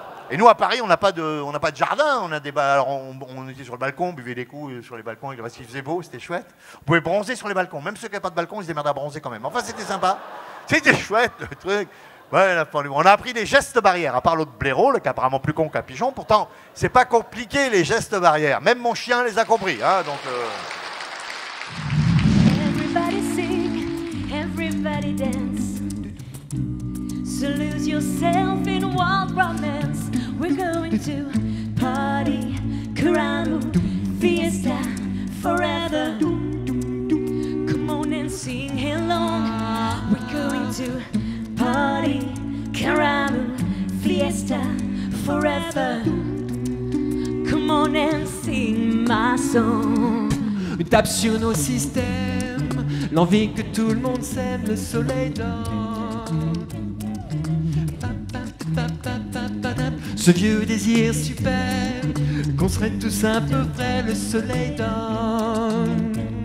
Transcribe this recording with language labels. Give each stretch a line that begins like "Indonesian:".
French: Et nous, à Paris, on n'a pas de jardin. On a des alors, on était sur le balcon, on buvait des coups sur les balcons, parce qu'il faisait beau, c'était chouette. On pouvait bronzer sur les balcons. Même ceux qui n'avaient pas de balcon, ils se démerdaient à bronzer quand même. Enfin, c'était sympa. C'était chouette, le truc. Ouais, on a appris des gestes barrières, à part l'autre blaireau, qui est apparemment plus con qu'un pigeon. Pourtant, c'est pas compliqué, les gestes barrières. Même mon chien les a compris. Hein, donc,
English: Everybody sing, everybody dance. So lose yourself in wild romance. We're going to party, caramba, fiesta, forever. Come on and sing along. We're going to party, caramba, fiesta, forever. Come on and sing my song.
French: Une tape sur nos systèmes, l'envie que tout le monde s'aime, le soleil donne. Ce vieux désir suprême, qu'on serait tous à peu près, le soleil donne.